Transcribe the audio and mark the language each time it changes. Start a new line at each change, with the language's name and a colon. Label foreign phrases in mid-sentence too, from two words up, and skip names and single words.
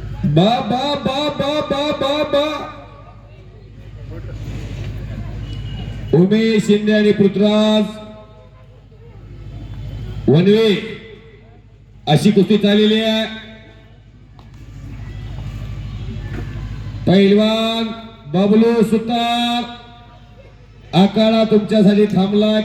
Marathi: बा बा बा बा बा बा बा उमेश शिंदे आणि पृथ्वीराज वनवे अशी कुस्ती चाललेली आहे. पैलवान बबलू सुतार आखाडा तुमच्यासाठी थांबलाय.